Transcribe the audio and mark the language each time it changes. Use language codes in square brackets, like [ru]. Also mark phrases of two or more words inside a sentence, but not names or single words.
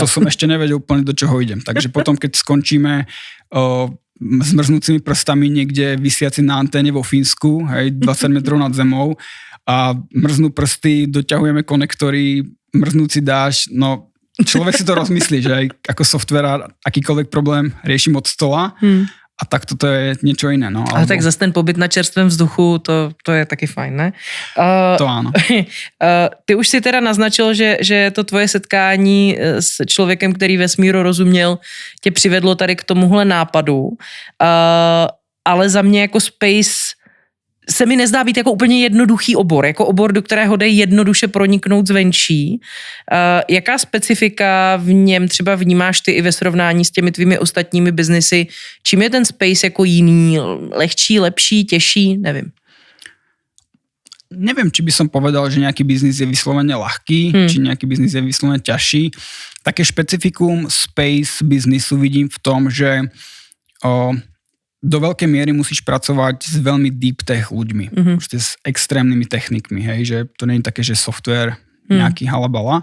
[sk] A to som ešte nevedel úplne, do čoho idem. Takže potom, keď skončíme s mrznúcimi prstami niekde visiaci na anténe vo Fínsku, hej, 20 metrov nad zemou a mrznú prsty, doťahujeme konektory, mrznúci dáš, no človek si to rozmyslí, že aj ako software akýkoľvek problém riešim od stola. A tak toto je niečo iné. No, [cs] ale tak zase ten pobyt na čerstvém vzduchu, to je taky fajn, ne? [sk] To áno. [cs] Ty už si teda naznačil, že to tvoje setkání s člověkem, který vesmíru rozuměl, tě přivedlo tady k tomuhle nápadu. Ale za mě jako space se mi nezdá být jako úplně jednoduchý obor, jako obor, do kterého jde jednoduše proniknout zvenčí. Jaká specifika v něm třeba vnímáš ty i ve srovnání s těmi tvými ostatními biznesy? Čím je ten space jako jiný? Lehčí, lepší, těžší? Nevím. [sk] Neviem, či by som povedal, že nejaký biznis je vyslovene ľahký, či nejaký biznis je vyslovene ťažší. Také špecifikum space biznisu vidím v tom, že do veľkej miery musíš pracovať s veľmi [en] deep tech [sk] ľuďmi, s extrémnymi technikmi, hej, že to nie je také, že software nejaký halabala.